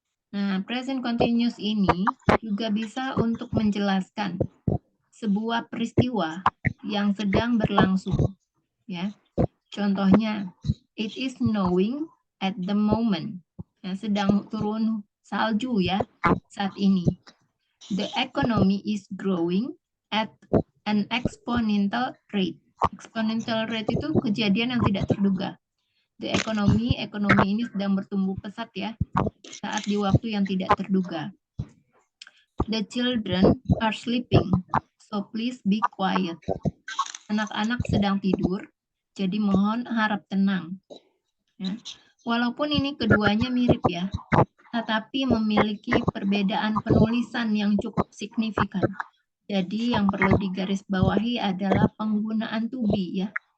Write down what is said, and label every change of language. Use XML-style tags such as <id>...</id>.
<id>Nah, present continuous ini juga bisa untuk menjelaskan sebuah peristiwa yang sedang berlangsung. Ya, contohnya,</id> <en>it is snowing at the moment.</en> <id>Nah, sedang turun salju ya saat ini.</id> <en>The economy is growing at an exponential rate.</en> <id>Exponential rate itu kejadian yang tidak terduga. The ekonomi ini sedang bertumbuh pesat ya, saat di waktu yang tidak terduga.</id> <en>The children are sleeping, so please be quiet.</en> <id>Anak-anak sedang tidur, jadi mohon harap tenang. Ya. Walaupun ini keduanya mirip ya, tetapi memiliki perbedaan penulisan yang cukup signifikan. Jadi yang perlu digarisbawahi adalah penggunaan to be ya.</id>